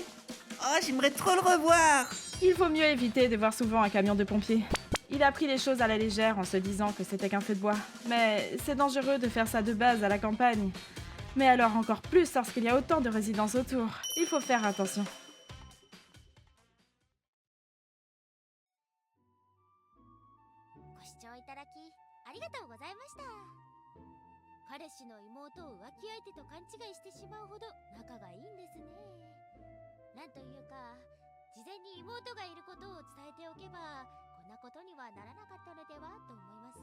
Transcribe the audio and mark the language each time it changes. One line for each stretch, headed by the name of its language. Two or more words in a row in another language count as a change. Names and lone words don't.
French: Oh, j'aimerais trop le revoir. Il vaut mieux éviter de voir souvent un camion de pompiers. Il a pris les choses à la légère en se disant que c'était qu'un feu de bois. Mais c'est dangereux de faire ça de base à la campagne. Mais alors encore plus lorsqu'il y a autant de résidences autour. Il faut faire attention.
Japanese: ご視聴いただきありがとうございました。彼氏の妹を浮気相手と勘違いしてしまうほど仲がいいんですね。なんというか、事前に妹がいることを伝えておけばこんなことにはならなかったのではと思います。